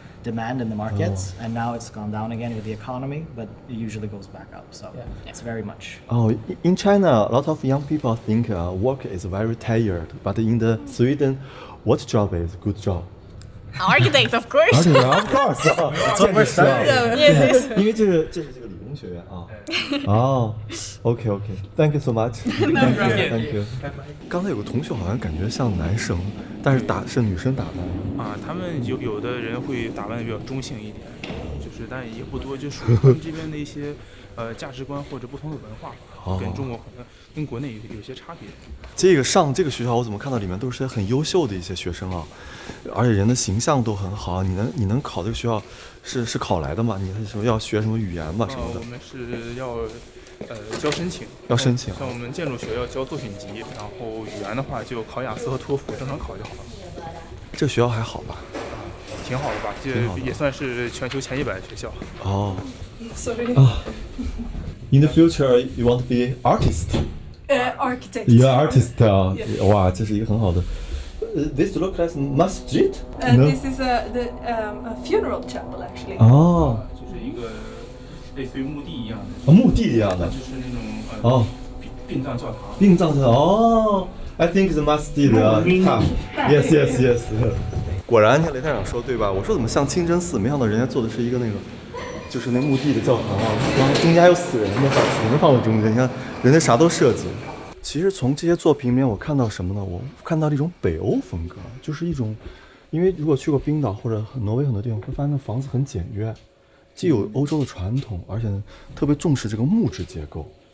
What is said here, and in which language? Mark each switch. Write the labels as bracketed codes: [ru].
[en] demand in the markets, and now it's gone down again with the economy, but it usually goes back up. So it's very much. Oh, in China, a lot of young people think work is very tired, but in the Sweden, what job is good job? Architect, of course. Of course. Yes. [zh] 因为这是这个理工学院啊。 [en] 哦，OK OK，Thank you so much。Thank you。 [zh] 刚才有个同学好像感觉像男生，但是是女生打扮。啊，他们有的人会打扮的比较中性一点，就是但也不多，就属于他们这边的一些价值观或者不同的文化吧，跟中国好像跟国内有些差别。上这个学校，我怎么看到里面都是些很优秀的一些学生啊，而且人的形象都很好。你能考这个学校是考来的吗？你是说要学什么语言吧什么的？我们是要交申请，要申请。像我们建筑学要交作品集，然后语言的话就考雅思和托福，正常考就好了。这学校还好吧？挺好的吧，这也算是全球前100的学校。哦。 [en] Sorry. In the future, you want to be artist? Architect. You're artist [zh] 啊，哇，这是一个很好的。 [en] This looks like masjid? No? This is a funeral chapel actually. [zh] 哦，就是一个类似于墓地一样的。墓地一样的。就是那种殡葬教堂。殡葬教堂哦 [en] ，I think the masjid 啊 ，yes。 [zh] 果然，你看雷探长说对吧？我说怎么像清真寺，没想到人家做的是一个那个，就是那墓地的教堂啊，然后中间还有死人的，把死人放在中间，你看人家啥都设计。其实从这些作品里面，我看到什么呢？我看到了一种北欧风格，就是一种，因为如果去过冰岛或者挪威很多地方，会发现那房子很简约，既有欧洲的传统，而且特别重视这个木质结构。